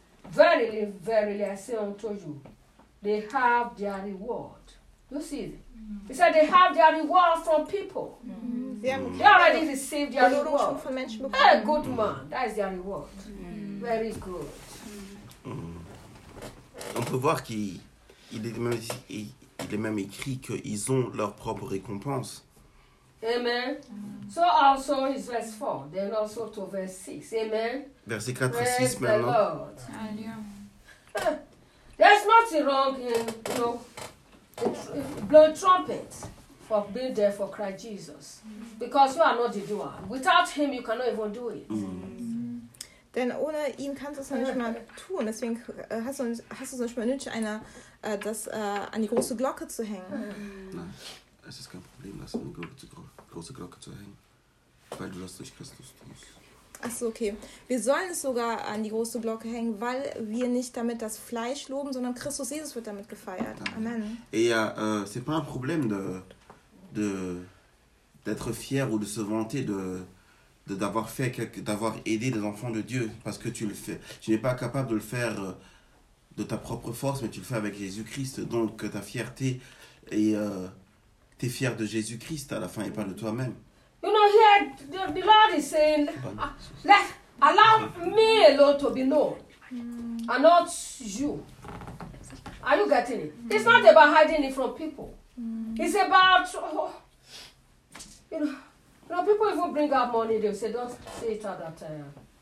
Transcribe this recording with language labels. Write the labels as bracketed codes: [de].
[en] Verily, verily, I say unto you, they have their reward. You see? Mm-hmm. He said they have their reward from people. Mm-hmm. They already received their reward. Mm-hmm. Hey, good man, that is their reward. Mm-hmm. Very good. Mm-hmm. [fr] On peut voir qu'il est même écrit qu'ils ont leur propre récompense. Amen. Mm-hmm. [en] So also is verse 4, then also to verse 6. Amen. [fr] Verset 4 et 6 maintenant. [en] There's nothing wrong in, you know, blow trumpets for being there for Christ Jesus. Because you are not the doer. Without him, you cannot even do it. Mm-hmm. [de] Denn ohne ihn kannst du es nicht mal tun. Deswegen hast du es nicht mal nötig, an die große Glocke zu hängen. Nein, es ist kein Problem, das an die große Glocke zu hängen. Weil du das durch Christus tust. Ach so, okay. Wir sollen es sogar an die große Glocke hängen, weil wir nicht damit das Fleisch loben, sondern Christus Jesus wird damit gefeiert. Amen. [fr] Et c'est pas un problème d'être fier ou de se vanter d'avoir aidé des enfants de Dieu, parce que tu le fais. Tu n'es pas capable de le faire de ta propre force, mais tu le fais avec Jésus-Christ. Donc ta fierté est t'es fier de Jésus-Christ à la fin et pas de toi-même. [en] You know, here the Lord is saying, allow me alone to be known, and not you. Are you getting it? Mm. It's not about hiding it from people. Mm. It's about, you know, people even bring up money, they say, don't say it at that time.